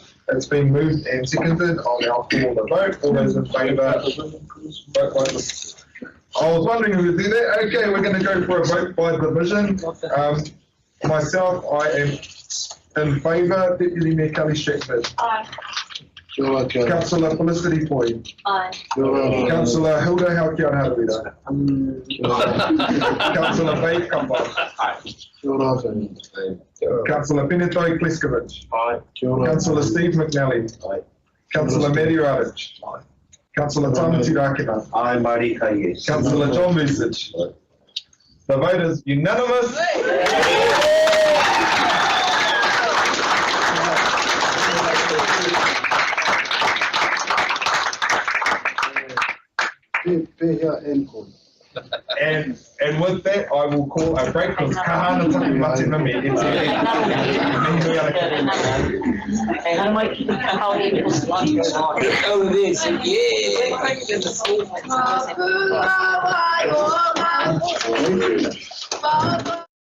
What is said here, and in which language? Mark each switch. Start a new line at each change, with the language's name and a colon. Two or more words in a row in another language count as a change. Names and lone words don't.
English: It's been moved and seconded. I'll now call the vote. All those in favour, vote by the... I was wondering if we do that. Okay, we're going to go for a vote by division. Myself, I am in favour. Deputy Mayor Kelly Stratford. Aye. Councillor Felicity Poi. Aye. Councillor Hilda Haukiara. Councillor Faith Kapa. Councillor Pinasari Pliskovic. Aye. Councillor Steve McNally. Aye. Councillor Matty Radich. Councillor Tāngiti Akina. Aye, Marika, yes. Councillor John Vucic. The vote is unanimous. And with that, I will call a break because
Māori: kahana taki mate mami.
English: It's